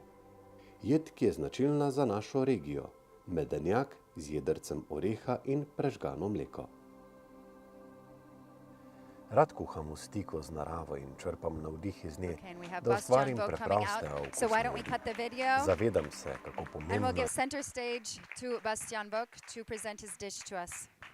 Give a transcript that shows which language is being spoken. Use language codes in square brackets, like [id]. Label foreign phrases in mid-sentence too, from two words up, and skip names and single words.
[sl] Jed, ki je značilna za našo regijo, medenjak z jedrcem oreha in prežgano mleko. Rad kuham v stiku z naravo in črpam navdih iz nje, da ustvarim preproste okusne. Zavedam se, kako pomembno. [en] And we'll give center stage to Bastien Bock to present his dish to us.